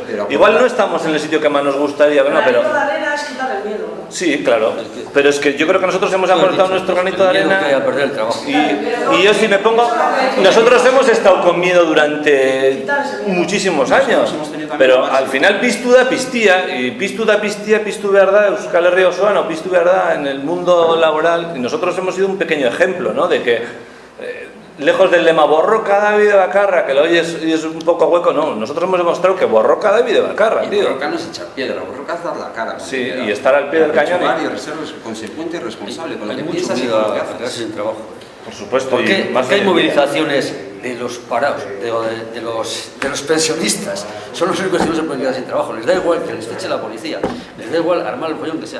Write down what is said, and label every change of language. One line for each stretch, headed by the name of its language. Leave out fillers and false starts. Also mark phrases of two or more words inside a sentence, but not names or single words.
Spanish: Igual no estamos en el sitio que más nos gustaría, ¿no? Pero granito de arena es quitar el miedo, ¿no? Sí, claro. Pero es que yo creo que nosotros hemos aportado nuestro granito de arena. Y yo si me pongo, nosotros hemos estado con miedo durante muchísimos años. Pero al final
Basque: piztu da piztía, y piztu da piztía, piztu behar Euskal Herria osoan, o piztu behar da
Spanish: en el mundo laboral. Y nosotros hemos sido un pequeño ejemplo, ¿no? De que lejos del lema
Basque: borroka da bide bakarra,
Spanish: que lo oyes y es un poco hueco, no. Nosotros hemos demostrado que
Basque: borroka da bide bakarra,
Spanish: tío. Borroka no es echar piedra, borroka es dar la cara. Sí, y estar al pie del cañón. Y ser consecuente y responsable con lo que piensas y con lo que haces. Sin trabajo. Por supuesto. ¿Por qué hay movilizaciones de los parados, de los pensionistas? Son los únicos que no se pueden quedar sin trabajo. Les da igual que les eche la policía, les da igual armar el follón que sea.